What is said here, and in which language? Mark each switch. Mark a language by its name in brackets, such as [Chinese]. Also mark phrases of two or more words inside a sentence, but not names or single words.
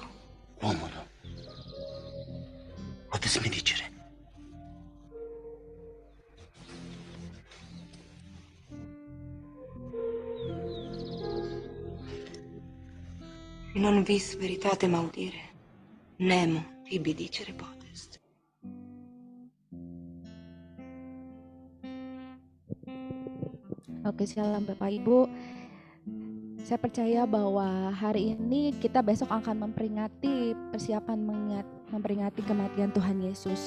[Latin] Uomodo, potes mi dicere? Non vis veritatem audire, nemo tibi dicere potest. [Indonesian] Oke, shalom Bapak Ibu. Saya percaya bahwa hari ini kita besok akan memperingati persiapan memperingati kematian Tuhan Yesus.